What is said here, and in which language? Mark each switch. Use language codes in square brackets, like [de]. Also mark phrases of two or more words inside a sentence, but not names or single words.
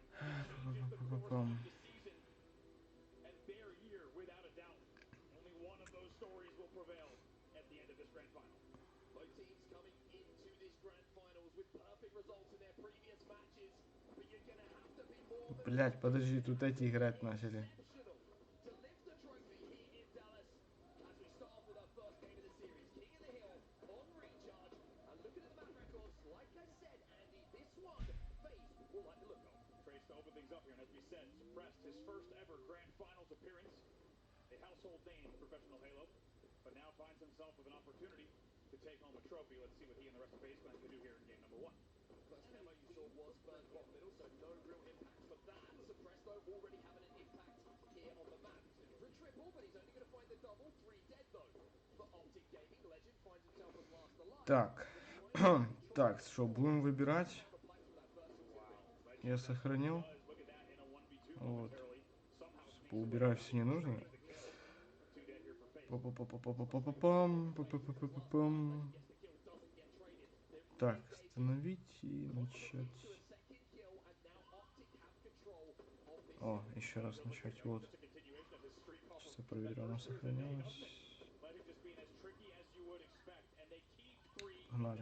[en] It changes the course of the season and their year without a doubt. Only one of those stories will prevail at the end of this grand final. Both teams coming into this grand finals with perfect results in their previous matches, but you're gonna have to be more than [ru] Блять, подожди, тут эти играть начали. [en] exceptional to lift the trophy here in Dallas. As we start off with our first game of the series, King of the Hill on recharge, and looking at the map records, like I said, Andy, this one FaZe will like the look of. Trace to open things up here, and as we said, suppressed his first ever grand finals appearance, a household name in professional Halo, but now finds himself with an opportunity to take home a trophy. Let's see what he and the rest of FaZe Clan can do here in game number 1. First camo you saw was burnt bottom middle, so no real impact for that. Suppressed though, already having an impact here on the map. He's looking for a triple, but he's only going to find the double. 3 dead though. For Optic Gaming, Legend finds himself as last alive. [ru] Так, так, что, будем выбирать? Я сохранил. Вот. Поубираю все ненужные. Па-па-па-па-па-па-па-пам. Так, остановить и начать. О, еще раз начать. Вот. Сейчас я проверю, оно сохранилось. Погнали.